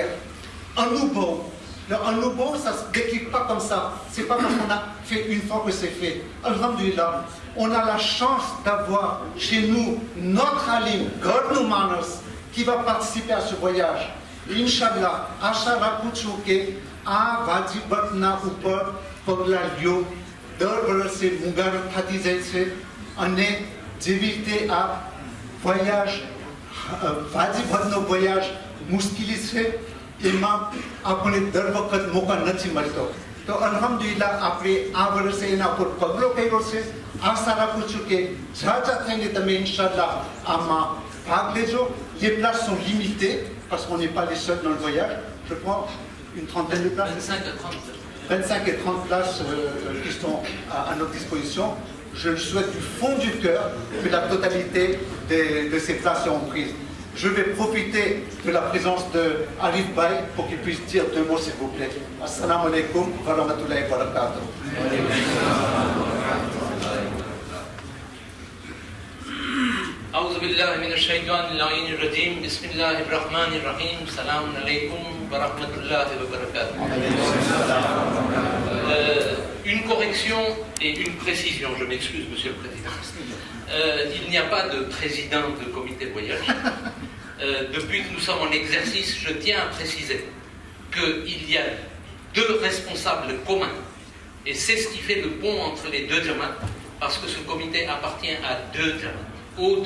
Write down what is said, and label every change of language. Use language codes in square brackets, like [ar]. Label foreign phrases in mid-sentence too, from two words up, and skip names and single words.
[fr] Un nouveau. Un nouveau, ça ne se déclique pas comme ça. Ce n'est pas parce qu'on a fait une fois que c'est fait. Alhamdulillah, on a la chance d'avoir chez nous notre alim, Gordon Manos, qui va participer à ce voyage. [ar] إن شاء الله, [gu] આશા રાખું છું કે આ વાજીબતના ઉપર પગલાં લ્યો. દર વર્ષે મુબારક થતી જાય છે અને જેવી રીતે આ voyage, વાજીબતનો voyage મુશ્કેલી છે, એમાં આપણે દર વખત મોકા નથી મળતો. તો અલ્હમ્દુલિલ્લાહ આપણે આ વર્ષે એના ઉપર પગલો કર્યો છે. આશા રાખું છું કે જાજા થઈને તમે [ar] إن شاء الله [gu] આમાં ભાગ લેજો. [fr] Les places sont limitées parce qu'on n'est pas les seuls dans le voyage. Je prends une trentaine de places. 25 et 30 places qui sont à notre disposition. Je le souhaite du fond du cœur que la totalité de ces places seront prises. Je vais profiter de la présence de Arif Bay pour qu'il puisse dire 2 mots s'il vous plaît. [ar] السلام عليكم ورحمة الله وبركاته. أعوذ بالله من الشيطان اللعين الرجيم بسم الله الرحمن الرحيم السلام عليكم ورحمة الله وبركاته. [fr] Une correction et une précision, je m'excuse Monsieur le Président. Il n'y a pas de président de comité voyage. Depuis que nous sommes en exercice, je tiens à préciser qu'il y a 2 responsables communs et c'est ce qui fait le pont entre les 2 jamats parce que ce comité appartient à 2 jamats.